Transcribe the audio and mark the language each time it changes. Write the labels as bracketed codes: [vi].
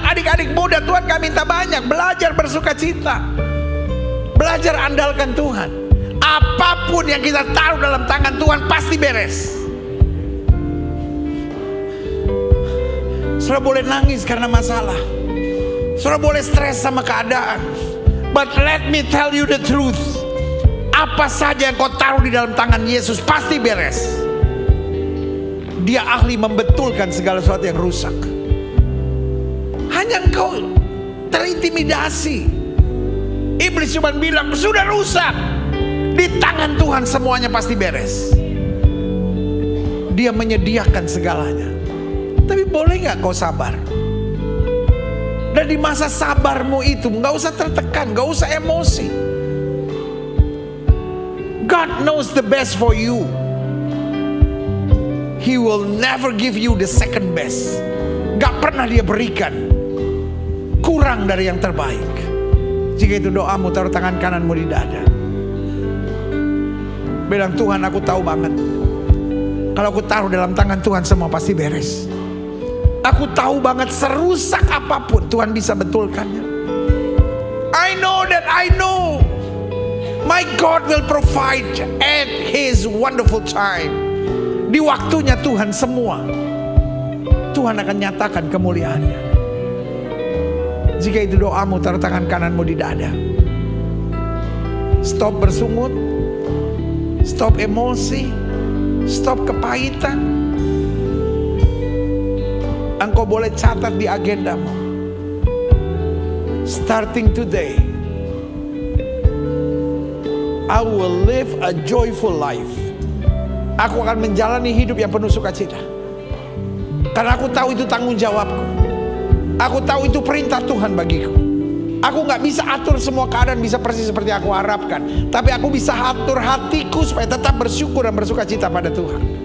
[id] Adik-adik muda, Tuhan gak minta banyak. Belajar bersuka cita. Belajar andalkan Tuhan. Apapun yang kita taruh dalam tangan Tuhan pasti beres. Saudara boleh nangis karena masalah. Saudara boleh stres sama keadaan. [en] But let me tell you the truth. [id] Apa saja yang kau taruh di dalam tangan Yesus pasti beres. Dia ahli membetulkan segala sesuatu yang rusak. Hanya engkau terintimidasi. Iblis cuma bilang sudah rusak. Di tangan Tuhan semuanya pasti beres. Dia menyediakan segalanya. Tapi boleh gak kau sabar? Dan di masa sabarmu itu gak usah tertekan, gak usah emosi. [en] God knows the best for you. He will never give you the second best. [id] Gak pernah dia berikan kurang dari yang terbaik. Jika itu doamu, taruh tangan kananmu di dada. Bilang, Tuhan, aku tahu banget, kalau aku taruh dalam tangan Tuhan semua pasti beres. Aku tahu banget serusak apapun Tuhan bisa betulkannya. [en] I know that I know my God will provide at His wonderful time. [id] Di waktunya Tuhan semua Tuhan akan nyatakan kemuliaannya. Jika itu doamu, taruh tangan kananmu di dada. Stop bersungut, stop emosi, stop kepahitan. Engkau boleh catat di agendamu. [en] Starting today, I will live a joyful life. [id] Aku akan menjalani hidup yang penuh sukacita. Karena aku tahu itu tanggung jawabku. Aku tahu itu perintah Tuhan bagiku. Aku gak bisa atur semua keadaan bisa persis seperti aku harapkan. Tapi aku bisa atur hatiku supaya tetap bersyukur dan bersukacita pada Tuhan.